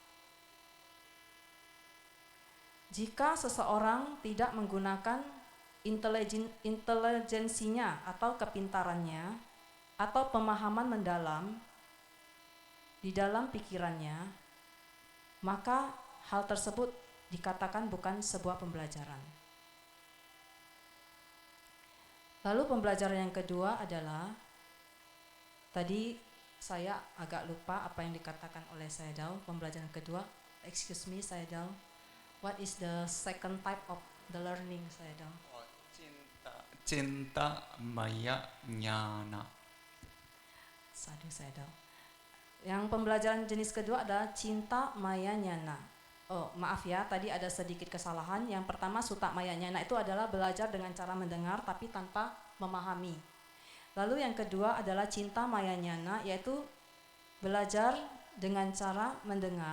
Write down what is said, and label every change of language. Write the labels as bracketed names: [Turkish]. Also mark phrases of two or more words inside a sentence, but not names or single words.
[Indonesian] Jika seseorang tidak menggunakan intelijensinya atau kepintarannya atau pemahaman mendalam di dalam pikirannya, maka hal tersebut dikatakan bukan sebuah pembelajaran. Lalu pembelajaran yang kedua adalah, tadi saya agak lupa apa yang dikatakan oleh Sayadaw. Pembelajaran kedua, [English] excuse me Sayadaw, What is the second type of the learning, Sayadaw? [Pali] Cinta maya jnana. Sadhu, Sayadaw. [Indonesian] Yang pembelajaran jenis kedua adalah [Pali] cinta maya nyana. [Indonesian] Oh, maaf ya, tadi ada sedikit kesalahan. Yang pertama, [Pali] sutta maya nyana [Indonesian] itu adalah belajar dengan cara mendengar tapi tanpa memahami. Lalu yang kedua adalah [Pali] cinta maya nyana, [Indonesian] yaitu belajar dengan cara mendengar.